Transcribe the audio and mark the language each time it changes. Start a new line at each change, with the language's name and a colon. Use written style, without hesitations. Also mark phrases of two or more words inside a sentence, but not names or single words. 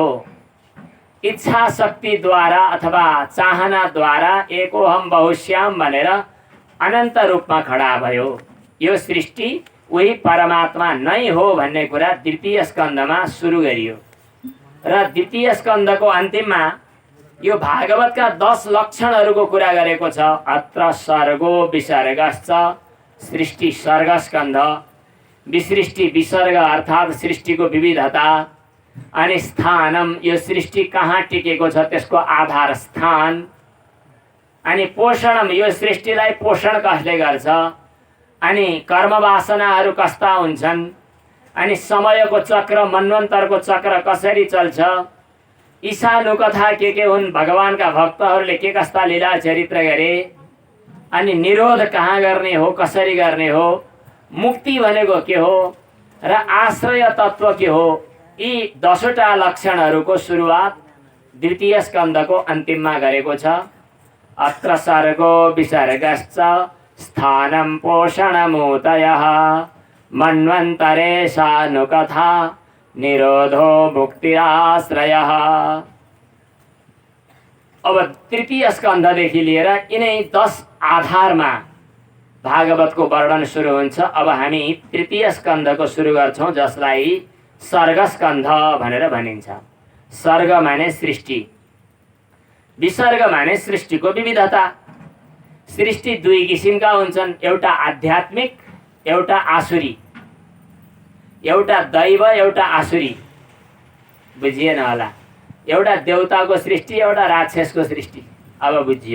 Nepali: इच्छा शक्तिद्वारा अथवा चाहनाद्वारा
Sanskrit: एकोहम बहुश्याम
Nepali: भनेर अनन्त रूपमा खडा भयो। यो सृष्टि उही परमात्मा नै हो भन्ने कुरा द्वितीय स्कन्धमा सुरु गरियो र द्वितीय स्कन्धको अन्तिममा यो भागवतका 10 लक्षणहरूको कुरा गरेको छ।
Sanskrit: अत्र सर्गो विसर्गश्च,
Nepali: सृष्टि सर्ग स्कन्ध, विसृष्टि विसर्ग अर्थात् सृष्टिको विविधता, अनि स्थानम यो सृष्टि कहाँ टिकेको छ त्यसको आधार स्थान, अनि पोषणम यो सृष्टिलाई पोषण कसले गर्छ, अनि कर्म वासनाहरू कस्ता हुन्छन्, अनि समयको चक्र मन्वन्तरको चक्र कसरी चल्छ, ईशानु कथा के हुन्, भगवानका भक्तहरूले के कस्ता लीला चरित्र गरे, अनि निरोध कहाँ गर्ने हो, कसरी गर्ने हो, मुक्ति भनेको के हो र आश्रय तत्व के हो, यी 10वटा लक्षणहरूको सुरुवात द्वितीय स्कन्धको अन्तिममा गरेको छ।
Sanskrit: अत्र सर्गो विसर्गश्च स्थानं पोषणमूतयः मन्वन्तरेशानुकथा निरोधो मुक्तिराश्रयः।
Nepali: अब तृतीय स्कन्धदेखि लिएर यिनै 10 आधारमा भागवतको वर्णन सुरु हुन्छ। अब हामी तृतीय स्कन्धको सुरु गर्छौं, जसलाई सर्ग स्कन्ध भनेर भनिन्छ। सर्ग माने सृष्टि, विसर्ग माने सृष्टिको विविधता। सृष्टि 2 किसिमका हुन्छन्, एउटा आध्यात्मिक, एउटा आसुरी, एउटा दैव, एउटा आसुरी। बुझिएन होला? एउटा देवताको सृष्टि, एउटा राक्षसको सृष्टि। अब बुझियो?